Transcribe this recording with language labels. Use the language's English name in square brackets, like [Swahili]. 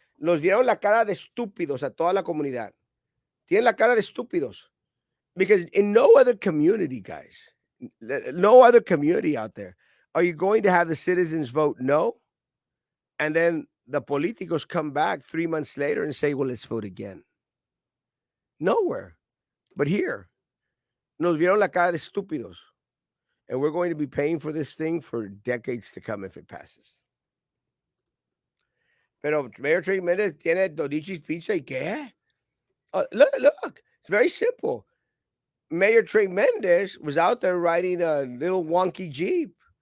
[Spanish] Nos dieron la cara de estúpidos a toda la comunidad. Tienen la cara de estúpidos. [English] Because in no other community, guys, no other community out there, are you going to have the citizens vote no? And then the politicos come back 3 months later and say, well, let's vote again. Nowhere. But here, [Spanish] nos vieron la cara de estúpidos. [English] And we're going to be paying for this thing for decades to come if it passes. [Spanish] Pero Mayor Trey Mendez tiene Dodichi's Pizza y qué? [English] Look, it's very simple. Mayor Trey Mendez was out there riding a little wonky Jeep.